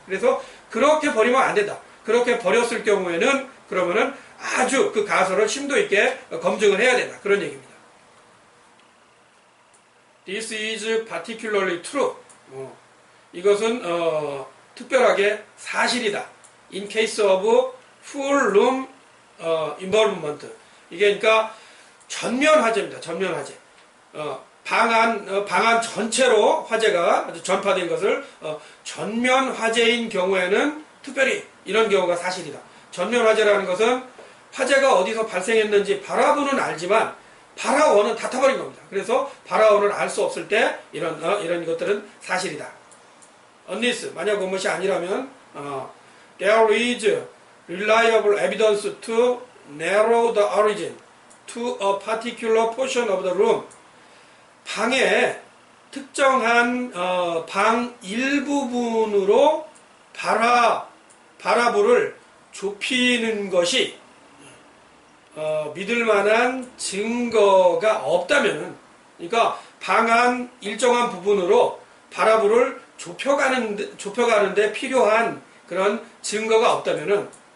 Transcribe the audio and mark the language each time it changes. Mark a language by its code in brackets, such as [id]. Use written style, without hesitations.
[ko] 그래서 그렇게 버리면 안 된다. 그렇게 버렸을 경우에는 그러면은 아주 그 가설을 심도 있게 검증을 해야 된다. 그런 얘기입니다. [en] This is particularly true. [ko] 이것은 특별하게 사실이다. [en] In case of full room involvement. [ko] 이게 그러니까 전면 화재입니다. 전면 화재. 방안 전체로 화재가 아주 전파된 것을 전면 화재인 경우에는 특별히 이런 경우가 사실이다. 전면 화재라는 것은 화재가 어디서 발생했는지 발화부는 알지만 발화원은 다 타버린 겁니다. 그래서 발화원을 알 수 없을 때 이런 것들은 사실이다. [en] unless [ko] 만약 그것이 아니라면 [en] there is reliable evidence to narrow the origin to a particular portion of the room. [ko] 방에 특정한 방 일부분으로 발화부를 좁히는 것이 믿을 만한 증거가 없다면은, 그러니까 방 안 일정한 부분으로 발화부를 좁혀가는데 필요한 그런 증거가 없다면은